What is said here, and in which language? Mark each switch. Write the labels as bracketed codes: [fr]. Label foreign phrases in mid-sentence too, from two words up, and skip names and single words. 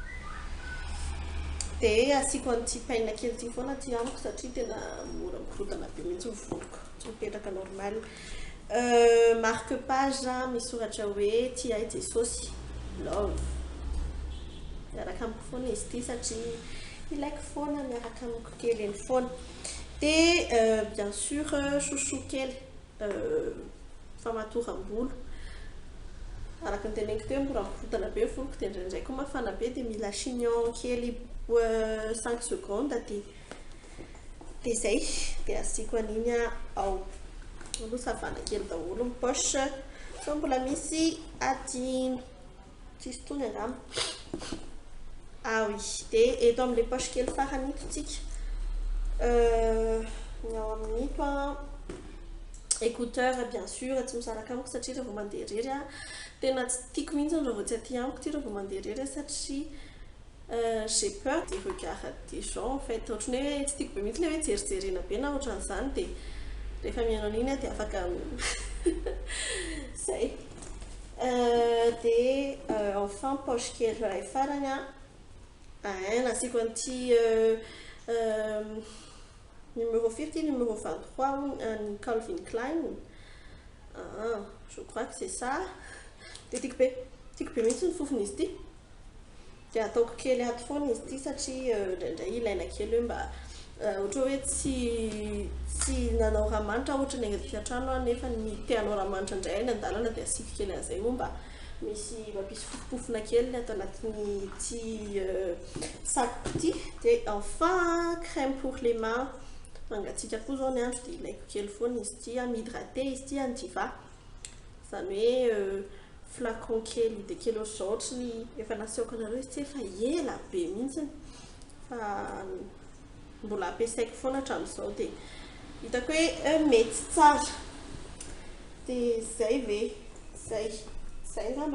[mg] dia asiko an'ity paille kely ty foana ty amiko satria tena mora mikorotana be mihitsy ny voloko tsy mipetraka normal [fr] marque page [mg] misoratra hoe ty ay dia sauce love miaraka amiko foana izy ity satria ilaiko foana miaraka amiko kely eny foana dia [fr] bien sûr [mg] chouchou kely famatoram-bolo araka ny teneniko teo mora mikorotana be voloko dia indraindray koa mafana be dia mila chignon kely 5 secondes dia zay dia asiko an'iny ao aloha savana kely daholo ny poche so mbola misy adiny tsisy tony angamba oui dia eto amin'ilay poche kely farany ito tsika ao amin'ito écouteur [fr] bien sûr [mg] tsy misaraka amiko satria rehefa mandeha irery tena tsy tiako mihitsy raha vao tsy aty amiko ty rehefa mandeha irery satria [fr] j'ai peur des regards des gens en fait [mg] ohatrany hoe tsy tiako be mihitsy le hoe jerijerena be na ohatran'izany dia rehefa mihaino an'iny dia afaka zay dia enfin poche kely ray farany nasiko an'ity numéro 50 numéro 23 ny Calvin Klein [fr] je crois que c'est ça [mg] dia tiako be mihitsy ny fofony izy ity dia ataoko kely ato foana izy ity satria indraindray ilaina kely hoe mba ohatra hoe tsy nanao raha manitra ohatra ny angady fiatrano nefa ny teanao raha manitra indray any an-dalana dia asiko kely an'izay moa mba misy mampisy fofofofona kely atao anatin'ny ty sac ity dia enfin [fr] crème pour les mains [mg] mangatsiaka koa zao ny andro dia ilaiko kely foana izy ity mihydrater izy ity andiva zany hoe flacon kely dia kely ohatr'izao ohatrany efa nasehoako anareo izy ty efa ela be mihitsy fa mbola ampiasaiko foana hatramin'izao dia hitako hoe mety tsara dia zay ve zay ngamba